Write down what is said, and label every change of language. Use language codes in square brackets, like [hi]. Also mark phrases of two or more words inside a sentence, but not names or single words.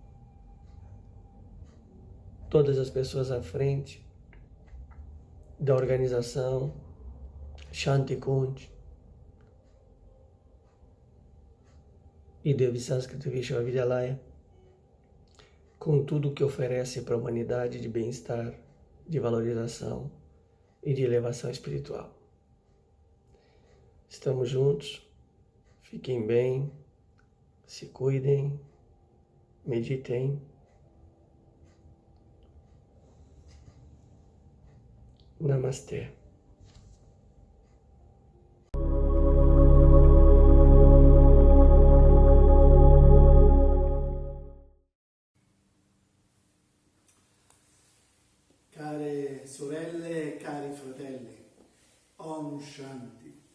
[pt] todas as pessoas à frente da organização Shantikunj e Devi Sanskrit Vishwavidyalaya, com tudo o que oferece para a humanidade de bem-estar, de valorização e de elevação espiritual. Estamos juntos, fiquem bem, se cuidem, meditem. Namastê. [it] Care sorelle e cari fratelli, [sa] Om Shanti.